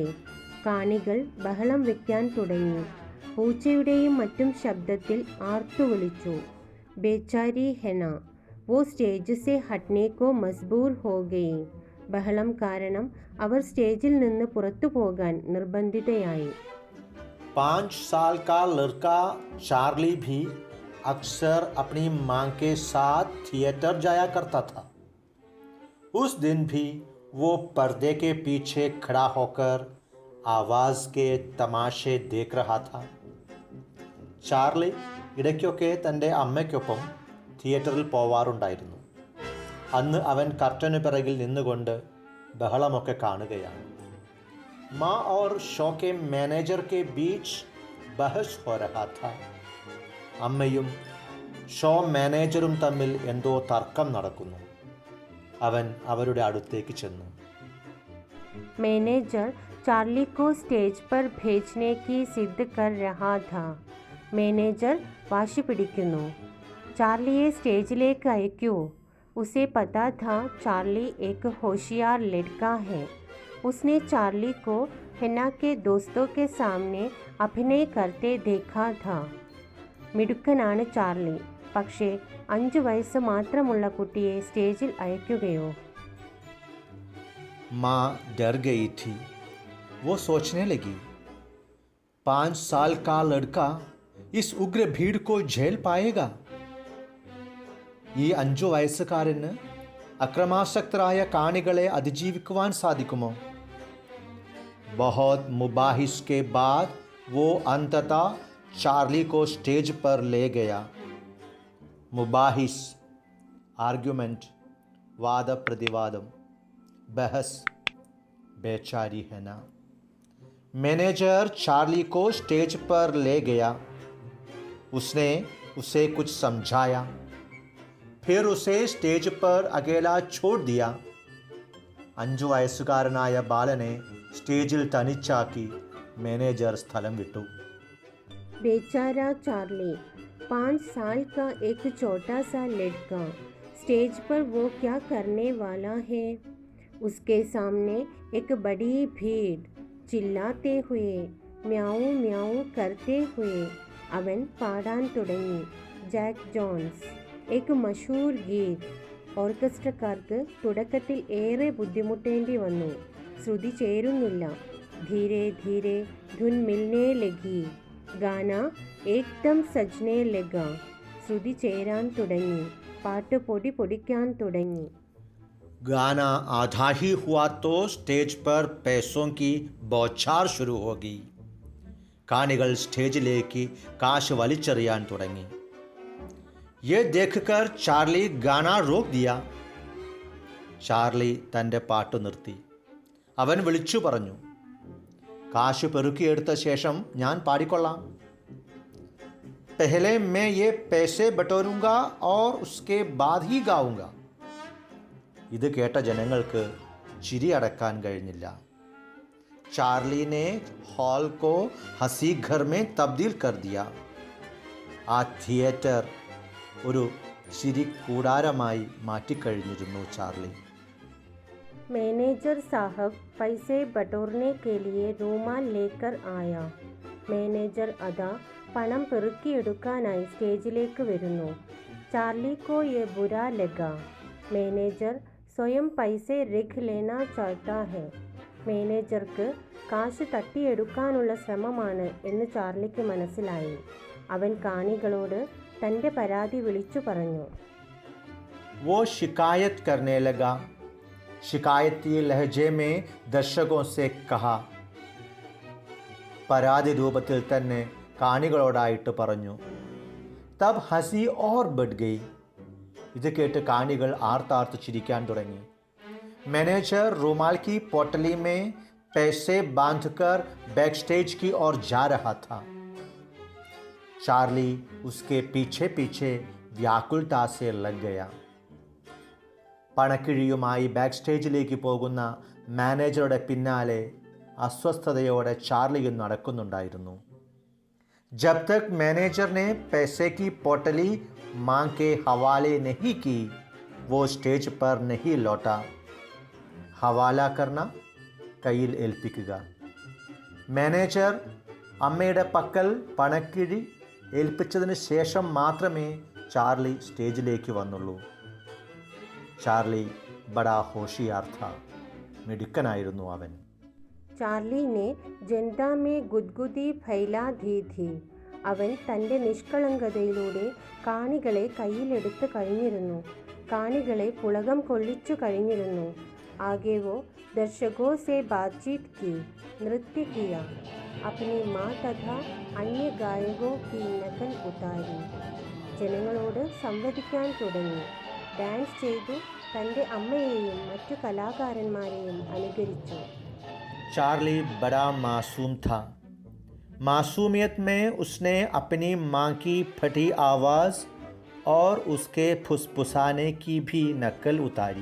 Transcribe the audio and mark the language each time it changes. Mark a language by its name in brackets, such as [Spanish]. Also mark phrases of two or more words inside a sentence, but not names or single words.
[Malayalam] കാണികൾ ബഹളം വയ്ക്കാൻ തുടങ്ങി. പൂച്ചയുടെയും മറ്റും ശബ്ദത്തിൽ ആർത്തു വിളിച്ചു. [Hindi] बेचारी हेना वो स्टेज से हटने को मजबूर हो गई. [Malayalam] ബഹളം കാരണം അവർ സ്റ്റേജിൽ നിന്ന് പുറത്തു പോകാൻ നിർബന്ധിതയായി. [Hindi] 5 साल का लड़का चार्ली भी अक्सर अपनी माँ के साथ थिएटर जाया करता था. उस दिन भी वो पर्दे के पीछे खड़ा होकर आवाज़ के तमाशे देख रहा था. [Malayalam] ചാർലി ഇടയ്ക്കൊക്കെ തൻ്റെ അമ്മയ്ക്കൊപ്പം തിയേറ്ററിൽ പോവാറുണ്ടായിരുന്നു. അന്ന് അവൻ കർട്ടന് പിറകിൽ നിന്നുകൊണ്ട് ബഹളമൊക്കെ കാണുകയാണ്. [Hindi] മാ और ഷോ के मैनेजर के बीच बहस हो रहा था. [Malayalam] അമ്മയും ഷോ മാനേജറും തമ്മിൽ എന്തോ തർക്കം നടക്കുന്നു. അവൻ അവരുടെ അടുത്തേക്ക് ചെന്നു. [Hindi] मैनेजर चार्ली को स्टेज पर भेजने की जिद कर रहा था. [Malayalam] मैनेजर വാശി പിടിക്കുന്നു. ചാർലിയെ സ്റ്റേജിലേക്ക് അയക്കൂ. [Hindi] उसे पता था चार्ली एक होशियार लड़का है. उसने चार्ली को हेना के दोस्तों के सामने अभिनय करते देखा था. [Malayalam] മിടുക്കനാണ് ചാർലി. പക്ഷേ 5 വയസ്സ് മാത്രമുള്ള കുട്ടിയെ സ്റ്റേജിൽ അയക്കുകയോ? [Hindi] माँ डर गई थी. वो सोचने लगी, 5 साल का लड़का इस उग्र भीड़ को झेल पाएगा? [Malayalam] ഈ 5 വയസ്സുകാരന് അക്രമാസക്തരായ കാണികളെ അതിജീവിക്കുവാൻ സാധിക്കുമോ? [Hindi] बहुत मुबाहिस के बाद वो अंततः चार्ली को स्टेज पर ले गया. मुबाहिस आर्ग्यूमेंट, वाद प्रतिवादम, बहस. बेचारी है ना. मैनेजर चार्ली को स्टेज पर ले गया. उसने उसे कुछ समझाया, फिर उसे स्टेज पर अकेला छोड़ दिया. [Malayalam] 5 വയസ്സുകാരനായ ബാലനെ സ്റ്റേജിൽ തനിച്ചാക്കി മാനേജർ സ്ഥലം വിട്ടു. [Hindi] बेचारा चार्ली, 5 साल का एक छोटा सा लड़का, स्टेज पर वो क्या करने वाला है? उसके सामने एक बड़ी भीड़. चिल्लाते हुए, म्याऊ म्याऊ करते हुए [Malayalam] അവൻ പാടാൻ തുടങ്ങി. [Hindi] ജാക്ക് ജോൺസ്. एक मशहूर गीत. [Malayalam] ഓർക്കസ്ട്രക്കാർക്ക് തുടക്കത്തിൽ ഏറെ ബുദ്ധിമുട്ടേണ്ടി വന്നു. ശ്രുതി ചേരുന്നില്ല. [Hindi] धीरे धीरे धुन मिलने लगी. गाना एकदम सजने लगा. [Malayalam] ശ്രുതി ചേരാൻ തുടങ്ങി. പാട്ട് പൊടി പൊടിക്കാൻ തുടങ്ങി. [Hindi] गाना आधा ही हुआ तो स्टेज पर पैसों की बौछार शुरू होगी. [Malayalam] കാണികൾ സ്റ്റേജിലേക്ക് കാശ് വലിച്ചെറിയാൻ തുടങ്ങി. [Hindi] ये देखकर ചാർലി गाना रोक दिया. [Malayalam] ചാർലി തൻ്റെ പാട്ട് നിർത്തി. അവൻ വിളിച്ചു പറഞ്ഞു, കാശ് പെറുക്കിയെടുത്ത ശേഷം ഞാൻ പാടിക്കൊള്ളാം. [Hindi] पहले मैं ये पैसे बटोरूंगा और उसके बाद ही गाऊंगा. [Malayalam] ഇത് കേട്ട ജനങ്ങൾക്ക് ചിരി അടക്കാൻ കഴിഞ്ഞില്ല. [Hindi] ചാർലി ने हॉल को हंसी घर में तब्दील कर दिया. [Malayalam] ആ തിയേറ്റർ ഒരു ചിരി കൂടാരമായി മാറ്റിക്കഴിഞ്ഞിരുന്നു ചാർലി. [Hindi] मैनेजर साहब पैसे बटोरने के लिए रूमाल लेकर आया. [Malayalam] മാനേജർ അതാ പണം പെറുക്കിയെടുക്കാനായി സ്റ്റേജിലേക്ക് വരുന്നു. [Hindi] चार्ली को ये बुरा लगा. मैनेजर स्वयं पैसा रख लेना चाहता है. [Malayalam] മാനേജർക്ക് കാശ് തട്ടിയെടുക്കാനുള്ള ശ്രമമാണ് എന്ന് ചാർലിക്ക് മനസ്സിലായി. അവൻ കാണികളോട് തൻ്റെ പരാതി വിളിച്ചു പറഞ്ഞു. [Hindi] वो शिकायत करने लगा. शिकायती लहजे में दर्शकों से कहा. [Malayalam] പരാതി രൂപത്തിൽ തന്നെ കാണികളോടായിട്ട് പറഞ്ഞു. [Hindi] तब हंसी और बढ़ गई. [Malayalam] ഇത് കേട്ട് കാണികൾ ആർത്താർത്ത് ചിരിക്കാൻ തുടങ്ങി. [Hindi] मैनेजर रूमाल की पोटली में पैसे बांधकर बैक स्टेज की ओर जा रहा था. चार्ली उसके पीछे पीछे व्याकुलता से लग गया. [Malayalam] പണക്കിഴിയുമായി ബാക്ക് സ്റ്റേജിലേക്ക് പോകുന്ന മാനേജറുടെ പിന്നാലെ അസ്വസ്ഥതയോടെ ചാർലിയും നടക്കുന്നുണ്ടായിരുന്നു. [Hindi] जब तक मैनेजर ने पैसे की पोटली मां के हवाले नहीं की वो स्टेज पर नहीं लौटा. हवाला करना, [Malayalam] കയ്യിൽ ഏൽപ്പിക്കുക. മാനേജർ അമ്മയുടെ പക്കൽ പണക്കിഴി ഏൽപ്പിച്ചതിന് ശേഷം മാത്രമേ ചാർലി സ്റ്റേജിലേക്ക് വന്നുള്ളൂ. [Hindi] चार्ली बड़ा होशियार था. [Malayalam] മിടുക്കനായിരുന്നു അവൻ. [Hindi] ചാർലി ने जनता में गुदगुदी फैला दी थी. [Malayalam] അവൻ തൻ്റെ നിഷ്കളങ്കതയിലൂടെ കാണികളെ കയ്യിലെടുത്ത് കഴിഞ്ഞിരുന്നു. കാണികളെ പുളകം കൊള്ളിച്ചു കഴിഞ്ഞിരുന്നു. [Hindi] आगे वो दर्शकों से बातचीत की, नृत्य किया, अपनी माँ तथा अन्य गायकों की नकल उतारी. [Malayalam] ജനങ്ങളോട് സംവദിക്കാൻ തുടങ്ങി. ഡാൻസ് ചെയ്തു തൻ്റെ അമ്മയെയും മറ്റു കലാകാരന്മാരെയും അനുകരിച്ചു. [Hindi] चार्ली बड़ा मासूम था. मासूमियत में उसने अपनी माँ की फटी आवाज़ और उसके फुसफुसाने की भी नकल उतारी.